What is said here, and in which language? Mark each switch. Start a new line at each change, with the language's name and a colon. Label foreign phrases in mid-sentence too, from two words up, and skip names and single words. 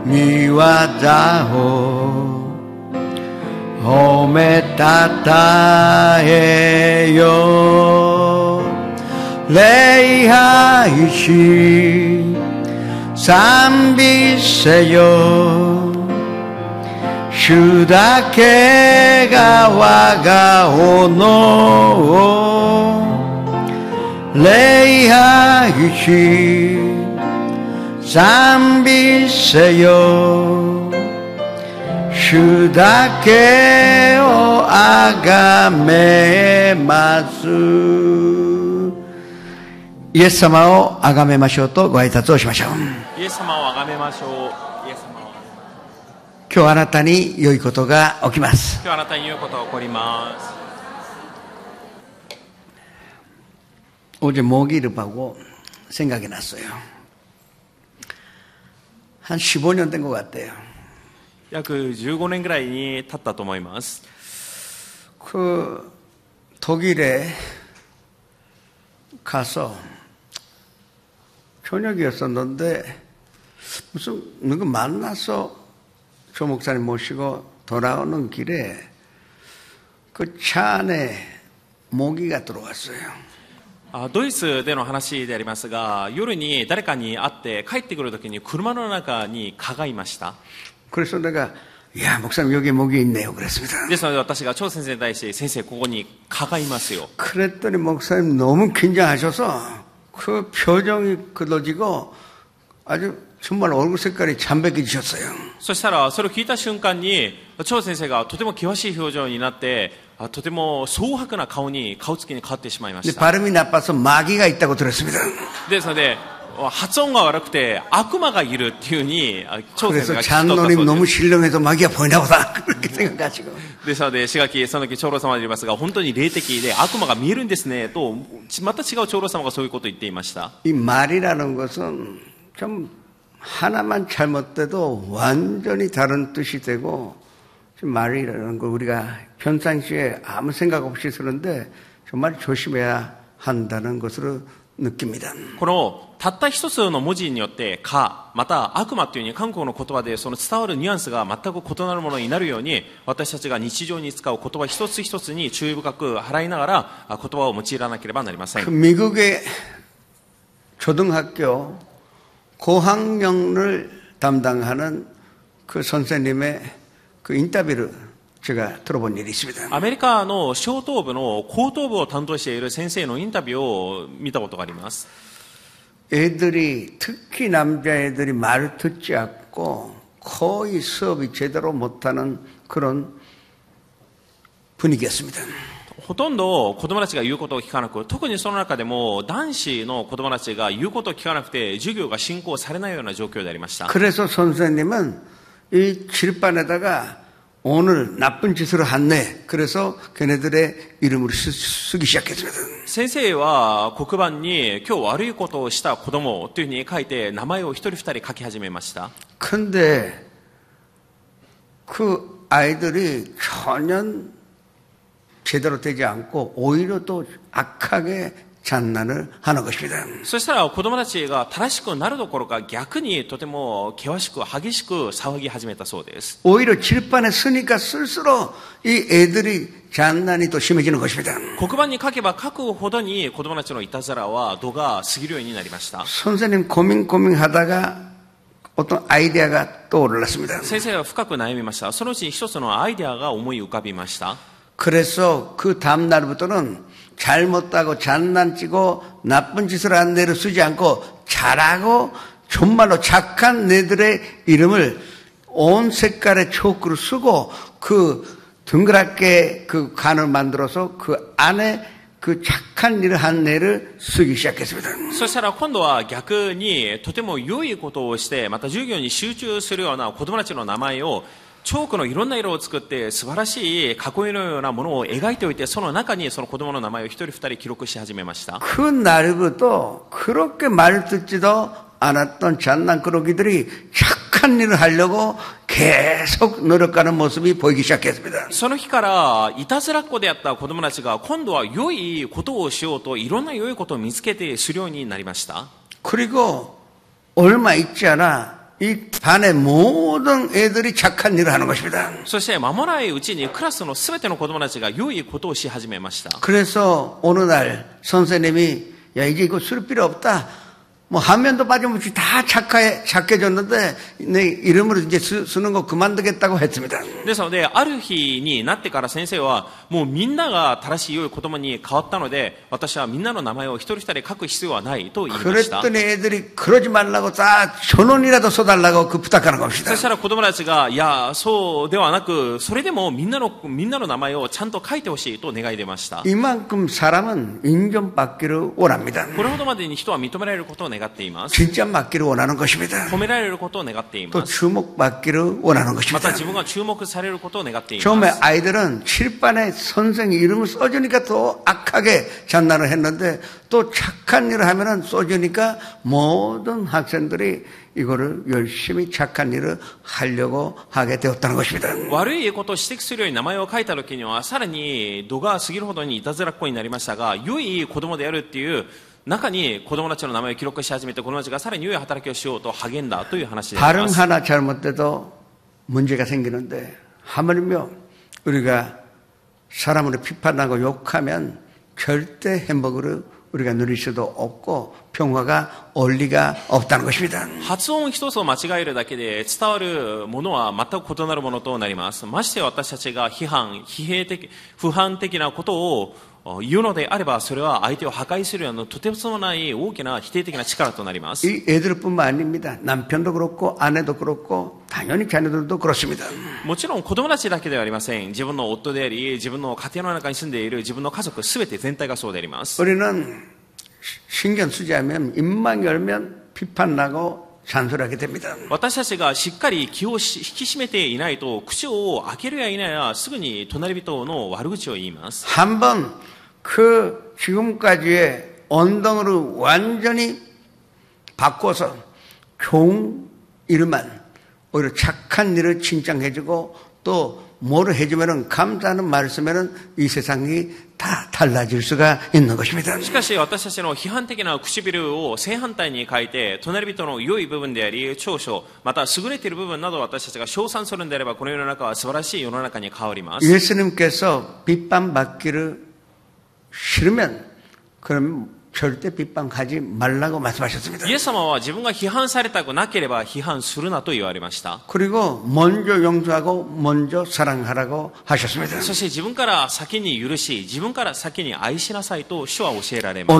Japanese: 미와다호 오메 따따에요 레이하이시 삼비세요 슈다케가 와가오노 礼拝し 賛美せよ 主だけを 崇めますイエス様を崇めましょうとご挨拶をしましょう。イエス様をあがめましょう。イエス様を。今日あなたに良いことが起きます。今日あなたに良いことが起こります。
Korean: 어제 모기를 보고 생각이 났어요. 한 15년 된 것 같아요.
Japanese: 約15年ぐらいに経ったと思います。
Korean: 그 독일에 가서 저녁이었었는데 무슨 누구 만나서 조 목사님 모시고 돌아오는 길에 그 차 안에 모기가 들어왔어요.
Japanese: ドイツでの話でありますが、夜に誰かに会って帰ってくるときに車の中に蚊がいました。
Korean: 그래서 내가 야 목사님 여기 모기 있네요 그랬습니다.
Japanese: ですので私が張先生に対して先生ここに蚊がいますよ。
Korean: 그랬더니 목사님 너무 긴장하셔서 그 표정이 굳어지고 아주 정말 얼굴 색깔이 잠백해지셨어요.
Japanese: そしたらそれを聞いた瞬間に張先生がとても険しい表情になってとても蒼白な顔つきに変わってしまいました。
Korean: 발음이 나빠서 마귀가 있다고 들었습니다.
Japanese: ですので発音が悪くて悪魔がいるっていうふうに張先生
Korean: 그래서
Japanese: が聞き取ったそう
Korean: 장로님
Japanese: で
Korean: 너무
Japanese: す。
Korean: 신령해서 마귀가 보이나 보다 그렇게 생각하시고
Japanese: ですので志垣その時長老様でありますが本当に霊的で悪魔が見えるんですねとまた違う長老様がそういうことを言っていました。
Korean: 이 말이라는 것은 좀 하나만 잘못돼도 완전히 다른 뜻이 되고 말이라는 거 우리가 평상시에 아무 생각 없이 쓰는데 정말 조심해야 한다는 것으로 느낍니다.
Japanese: このたった一つの文字によってかまた悪魔というふうに韓国の言葉でその伝わるニュアンスが全く異なるものになるように私たちが日常に使う言葉一つ一つに注意深く払いながら言葉を用いらなければなりません。
Korean: 그 미국의 초등학교 고학년을 담당하는 그 선생님의 그 인터뷰를 제가 들어본 일이 있습니다.
Japanese: アメリカの小等部の高等部を担当している先生のインタビューを見たことがあります。
Korean: 애들이 특히 남자애들이 말을 듣지 않고 거의 수업이 제대로 못하는 그런 분위기였습니다.
Japanese: ほとんど子供たちが言うことを聞かなく、特にその中でも男子の子供たちが言うことを聞かなくて授業が進行されないような状況でありました。
Korean: 그래서 선생님은 이 칠판에다가 오늘 나쁜 짓을 했네. 그래서 걔네들의 이름을 쓰기 시작했습니다.
Japanese: 先生は黒板に今日悪いことをした子供というふうに書いて名前を一人二人書き始めました。
Korean: 근데 그 아이들이 전혀 제대로 되지 않고 오히려 또 악하게 장난을 하는 것입니다.
Japanese: そしたら子供たちが正しくなるどころか逆にとても険しく激しく騒ぎ始めたそうです。
Korean: 오히려 칠판에 쓰니까 쓸수록 이 애들이 장난이 또 심해지는 것입니다.
Japanese: 黒板に書けば書くほどに子供たちのいたずらは度が過ぎるようになりました。
Korean: 선생님 고민하다가 어떤 아이디어가 떠올랐습니다.
Japanese: 先生は深く悩みました。そのうち一つのアイデアが思い浮かびました。
Korean: 그래서 그 다음 날부터는 잘못하고 장난치고 나쁜 짓을 한 애를 쓰지 않고 잘하고 정말로 착한 애들의 이름을 온 색깔의 초크로 쓰고 그 동그랗게 그 간을 만들어서 그 안에 그 착한 일을 한 애를 쓰기 시작했습니다.
Japanese: そしたら今度は逆にとても良いことをしてまた授業に集中するような子供たちの名前をチョークのいろんな色を作って素晴らしい囲いのようなものを描いておいてその中にその子供の名前を一人二人記録し始めました。
Korean: 그 날부터 그렇게 말 듣지도 않았던 장난꾸러기들이 착한 일을 하려고 계속 노력하는 모습이 보이기 시작했습니다.
Japanese: その日からいたずらっ子であった子供たちが今度は良いことをしようといろんな良いことを見つけてするようになりました。
Korean: 그리고 얼마 있지 않아 이 반의 모든 애들이 착한 일을 하는 것입니다.
Japanese: そして間もないうちにクラスのすべての子供たちが良いことをし始めました。
Korean: 그래서 어느 날 선생님이 야 이제 이거 쓸 필요 없다. 뭐 한 면도 빠짐없이 다 착해졌는데 내 이름으로 이제 쓰는 거 그만두겠다고 했습니다.
Japanese: ですのである日になってから先生はもうみんなが正しい良い子供に変わったので私はみんなの名前を一人一人書く必要はないと言いました。
Korean: 그랬더니 애들이 그러지 말라고 다 1,000원이라도 써달라고 그 부탁하는 겁니다.
Japanese: そしたら子供たちがいやそうではなくそれでもみんなの名前をちゃんと書いてほしいと願い出ました。
Korean: 이만큼 사람은 인정받기를 원합니다.
Japanese: これほどまでに人は認められることを願っています。
Korean: 진짜 받기를 원하는 것입니다.
Japanese: 褒められることを願ってい
Korean: 또
Japanese: ます。
Korean: 주목받기를 원하는
Japanese: また
Korean: 것입니다.
Japanese: 自分が注目されることを願っていま
Korean: 처음에
Japanese: す。
Korean: 아이들은 칠판에 선생 이름을 써주니까 더 악하게 장난을 했는데 또 착한 일을 하면은 써주니까 모든 학생들이 이거를 열심히 착한 일을 하려고 하게 되었다는 것입니다.
Japanese: 悪いことを指摘するように名前を書いた時にはさらに度が過ぎるほどにいたずらっ子になりましたが良い子供であるっていう中に子供たちの名前を記録し始めて子供たちがさらに良い働きをしようと励んだという話でありま
Korean: 발음
Japanese: す。
Korean: 하나 잘못돼도 문제가 생기는데 하물며 우리가 사람으로 비판하고 욕하면 절대 행복을 우리가 누릴 수도 없고 평화가 올 리가 없다는 것입니다.
Japanese: 発音一つを間違えるだけで伝わるものは全く異なるものとなります。まして私たちが批判的なことを言うのであればそれは相手を破壊するようなとてつもない大きな否定的な力となります。
Korean: 이 애들뿐만 아닙니다. 남편도 그렇고 아내도 그렇고 당연히 자녀들도 그렇습니다.
Japanese: もちろん子供たちだけではありません。自分の夫であり自分の家庭の中に住んでいる自分の家族すべて全体がそうであります。
Korean: 우리는 신경 쓰지 않으면 입만 열면 비판나고 잔소리하게 됩니다.
Japanese: 私たちがしっかり気を引き締めていないと口を開けるや否やすぐに隣人の悪口を言います。
Korean: 한번 그 지금까지의 언덕으로 완전히 바꿔서 좋은 일만 오히려 착한 일을 칭찬해주고 또 뭐를 해주면은 감사하는 말을 쓰면은 이 세상이 다 달라질 수가 있는 것입니다.
Japanese: しかし私たちの批判的な唇を正反対に書いて隣人の良い部分であり長所また優れている部分など私たちが称賛するのであればこの世の中は素晴らしい世の中に変わります。
Korean: 예수님께서 비판받기를 싫으면 그럼 절대 비판하지 말라고 말씀하셨습니다.
Japanese: イエス様は自分が批判されたくなければ批判するなと言われました。
Korean: 그리고 먼저 용서하고 먼저 사랑하라고 하셨습니다.
Japanese: そして自分から先に許し自分から先に愛しなさいと主は教えられます。